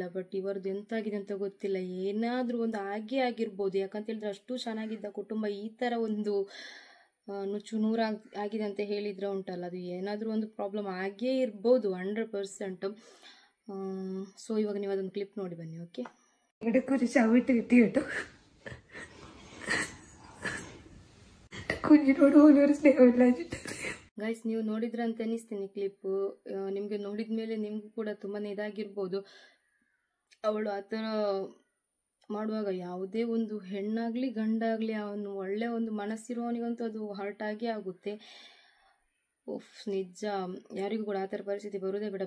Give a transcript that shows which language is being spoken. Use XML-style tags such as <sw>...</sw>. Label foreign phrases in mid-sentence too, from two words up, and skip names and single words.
<kn>ಬಟ್ ಇವರದ್ದು ಎಂತಾಗಿದೆ ಅಂತ ಗೊತ್ತಿಲ್ಲ, ಏನಾದರೂ ಒಂದು ಆಗಿರ್ಬೋದು. ಯಾಕಂತ ಹೇಳಿದ್ರೆ ಅಷ್ಟು ಚೆನ್ನಾಗಿದ್ದ ಕುಟುಂಬ ಈ ಥರ ಒಂದು ನುಚ್ಚು ನೂರಾಗಿದೆ ಅಂತ ಹೇಳಿದರೆ ಉಂಟಲ್ಲ, ಅದು ಏನಾದರೂ ಒಂದು ಪ್ರಾಬ್ಲಮ್ ಆಗೇ ಇರ್ಬೋದು 100%. ಸೊ ಇವಾಗ ನೀವು ಅದೊಂದು ಕ್ಲಿಪ್ ನೋಡಿ ಬನ್ನಿ. ಓಕೆ,</kn> <ml>ഇടയ്ക്കൊരു ചവിട്ട് കിട്ടി കേട്ടോ. കുഞ്ഞിനോട് പോലും ഒരു സ്നേഹമില്ലാഞ്ഞിട്ട്.</ml> <kn>ಗೈಸ್, ನೀವು ನೋಡಿದ್ರೆ ಅಂತ ಅನಿಸ್ತೀನಿ ಕ್ಲಿಪ್ಪು. ನಿಮಗೆ ನೋಡಿದ ಮೇಲೆ ನಿಮಗೂ ಕೂಡ ತುಂಬಾ ಇದಾಗಿರ್ಬೋದು. ಅವಳು ಆ ಥರ ಮಾಡುವಾಗ ಯಾವುದೇ ಒಂದು ಹೆಣ್ಣಾಗಲಿ ಗಂಡಾಗಲಿ ಅವನು ಒಳ್ಳೆ ಒಂದು ಮನಸ್ಸಿರುವವನಿಗಂತೂ ಅದು ಹರ್ಟ್ ಆಗೇ ಆಗುತ್ತೆ. ನಿಜ, ಯಾರಿಗೂ ಕೂಡ ಆ ಥರ ಪರಿಸ್ಥಿತಿ ಬರೋದೇ ಬೇಡ.</kn>